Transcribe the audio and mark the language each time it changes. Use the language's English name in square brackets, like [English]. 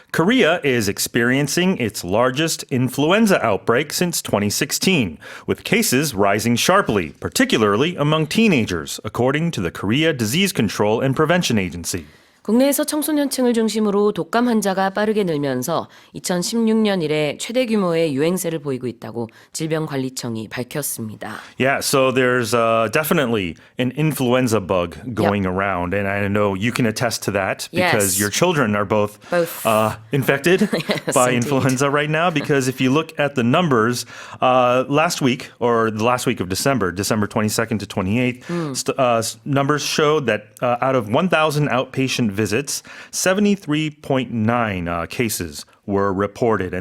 [English] Korea is experiencing its largest influenza outbreak since 2016, with cases rising sharply, particularly among teenagers, according to the Korea Disease Control and Prevention Agency. [Korean] 국내에서 청소년층을 중심으로 독감 환자가 빠르게 늘면서 2016년 이래 최대 규모의 유행세를 보이고 있다고 질병관리청이 밝혔습니다. [English] Yeah, so there's definitely an influenza bug going around, and I know you can attest to that because Yes. your children are both infected Yes, by indeed. influenza right now. Because if you look at the numbers, last week or the last week of December 22nd to 28th, numbers showed that out of 1,000 outpatient visits, 73.9 cases were reported.